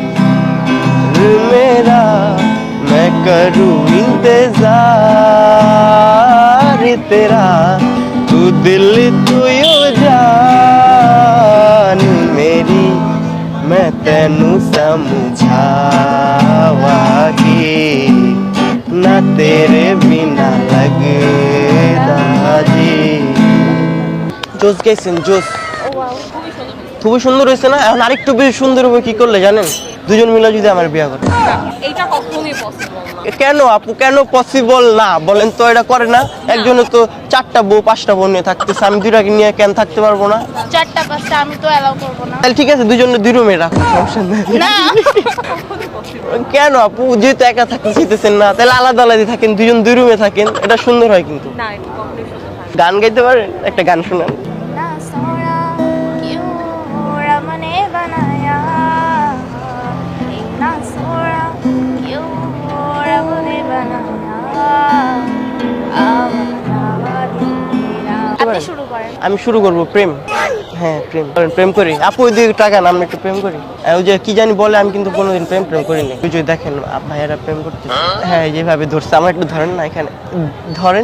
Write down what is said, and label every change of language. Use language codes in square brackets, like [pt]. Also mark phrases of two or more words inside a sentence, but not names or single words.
[hi] मेरा, मैं करूँ इंतजार तेरा, तू दिल तू यू जान मेरी, [pa] ਮੈਂ ਤੈਨੂੰ ਸਮਝਾਵਾਂਗੀ ਨਾ ਤੇਰੇ ਬਿਨਾ ਲਗਦਾ ਜੀ। [bn] জোস গেছেন জোস, খুবই সুন্দর হয়েছে না? এখন আরেকটু বেশি সুন্দর হবে কি করলে জানেন? দুজন মিলে যদি আমার বিয়ে করে। এইটা কখনোই পসিবল না। কেন আপু, কেন পসিবল না বলেন তো? এটা করে না? একজনে তো 4টা বউ 5টা বউ নিয়ে থাকতেছে, আমি 2টাকে নিয়ে কেন থাকতে পারবো না? 4টা 5টা আমি তো অ্যালাউ করবো না। তাহলে ঠিক আছে, দুজনে 2 রুমে রাখো, সমস্যা নেই। না কেন আপু, যেহেতু একা থাকতে চাইতেছেন না, তাহলে আলাদা আলাদা থাকেন, দুজন 2 রুমে থাকেন, এটা সুন্দর হয়। কিন্তু না, এটা কখনোই সুন্দর হয় না। গান গাইতে পারেন? একটা গান শোনান। [hi] ना सोना क्यों रब ने बनाया, ना सोना क्यों रब ने बनाया, [bn] আপনি শুরু করেন। আমি শুরু করব। প্রেম, হ্যাঁ প্রেম করেন, প্রেম করি। আপু ওই দিকে টাকা না, আমরা একটু প্রেম করি। ওই যে কি জানি বলে, আমি কিন্তু কোনোদিন প্রেম করিনি। ওই যে দেখেন ভাইয়েরা প্রেম করতে, হ্যাঁ যেভাবে ধরছে, আমার একটু ধরেন না, এখানে ধরেন।